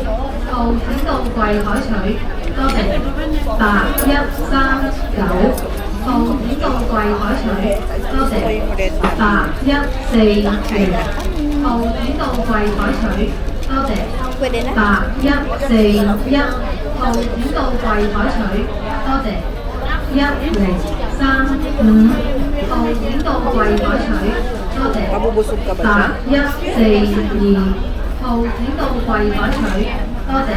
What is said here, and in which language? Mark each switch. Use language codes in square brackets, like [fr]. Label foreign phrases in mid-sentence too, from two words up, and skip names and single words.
[yue] 813號請到櫃台水，多謝。813號請到櫃台水，多謝。8139 號點到櫃台取，多 [tl] Gusto ko [yue] 謝。 [tl] yung red na. [yue] 814 號點到櫃台取，多謝。 [tl] Pwede na? [yue] 8141 號點到櫃台取，多謝。1035號點到櫃台取，多謝。 [tl] Mabubusog ka ba siya? [yue] 8142 號點到櫃台取，多謝。